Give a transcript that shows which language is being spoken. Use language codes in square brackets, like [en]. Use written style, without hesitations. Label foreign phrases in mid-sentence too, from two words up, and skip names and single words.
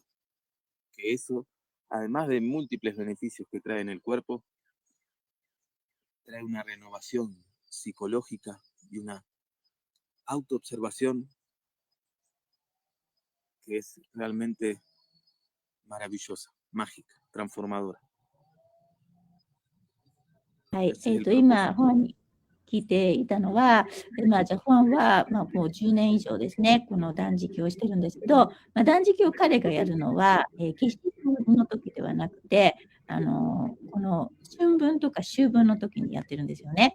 [es] Que eso, además de múltiples beneficios que trae en el cuerpo, trae una renovación psicológica y una autoobservación que es realmente maravillosa, mágica, transformadora. [ja] はい。 [es] Ese es el [ja] 今、 [es] propósito. [ja] 本に聞いていたのは、じゃあ本は、もう10年以上ですね、この断食をしてるんですけど、断食を彼がやるのは、決して春の時ではなくて、この春分とか秋分の時にやってるんですよね。